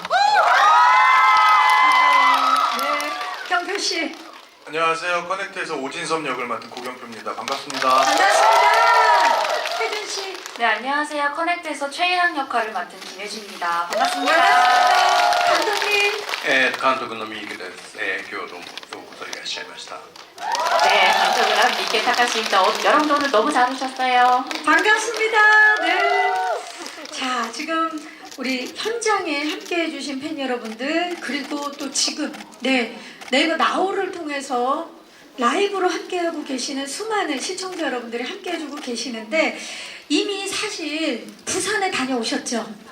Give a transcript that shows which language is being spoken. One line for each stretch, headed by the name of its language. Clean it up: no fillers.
Korean: 네, 경표 씨. 안녕하세요. 커넥트에서 오진섭 역을 맡은 고경표입니다. 반갑습니다. 반갑습니다. 혜준 씨. 네, 안녕하세요. 커넥트에서 최인학 역할을 맡은 김혜준입니다. 반갑습니다. 반갑습니다. 감독님.
Japanese: 監督の三池です。今日どうもようこそいらっしゃいました。
Korean: 네, 감독이랑 미케 타카시입니다. 여러분들 오늘 너무 잘 오셨어요. 반갑습니다. 네. 자, 지금 우리 현장에 함께 해주신 팬 여러분들, 그리고 또 지금 네이버 나우를 통해서 라이브로 함께하고 계시는 수많은 시청자 여러분들이 함께해주고 계시는데, 이미 사실 부산에 다녀오셨죠?